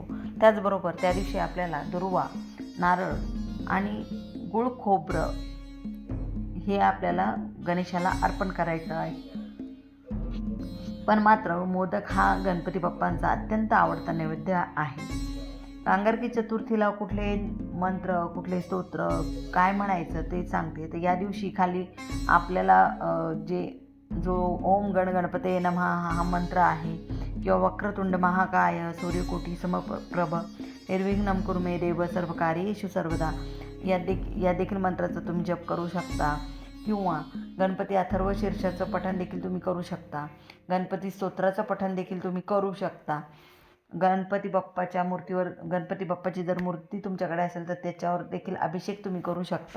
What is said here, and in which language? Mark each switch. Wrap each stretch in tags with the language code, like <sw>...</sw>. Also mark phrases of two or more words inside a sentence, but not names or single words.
<mr>त्याचबरोबर त्या दिवशी आपल्याला दुर्वा, नारळ आणि गुळ खोबरं हे आपल्याला गणेशाला अर्पण करायचं आहे. पण मात्र मोदक हा गणपती बाप्पांचा अत्यंत आवडता नैवेद्य आहे. अंगारकी चतुर्थीला कुठले मंत्र, कुठले स्तोत्र, काय म्हणायचं ते सांगते. तर या दिवशी खाली आपल्याला जो</mr> <sa>ओम गण गणपतये नमः</sa> <mr>हा मंत्र आहे किंवा</mr> <sa>वक्रतुंड महाकाय सूर्यकोटी समप्रभ निर्विघ्नं कुरु मे देव सर्वकार्येषु सर्वदा</sa> <mr>या देखील मंत्राचा तुम्ही जप करू शकता. किंवा गणपती अथर्व शीर्षाचं पठण देखील तुम्ही करू शकता. गणपती स्तोत्राचं पठण देखील तुम्ही करू शकता. गणपती बाप्पाची जर मूर्ती तुमच्याकडे असेल तर त्याच्यावर देखील अभिषेक तुम्ही करू शकता.</mr>